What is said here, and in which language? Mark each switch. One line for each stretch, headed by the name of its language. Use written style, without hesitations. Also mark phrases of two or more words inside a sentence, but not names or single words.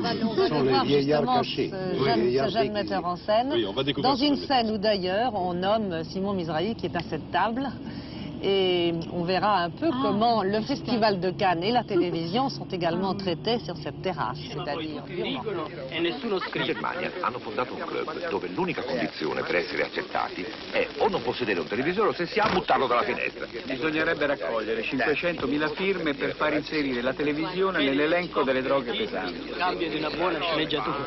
French: ce sont les vieillards cachés. Ce jeune metteur en scène. Oui, on va découvrir dans une scène où d'ailleurs on nomme Simon Misrahi qui est à cette table. Et on verra un peu comment le Festival de Cannes et la télévision sont également traités sur cette terrasse, c'est-à-dire
Italian: In Germania hanno fondato un club dove l'unica condizione per essere accettati è o non possedere un televisore o se si ha buttarlo dalla finestra. Bisognerebbe raccogliere 500.000 firme per far inserire la televisione nell'elenco delle droghe pesanti. Cambio di una buona sceneggiatura.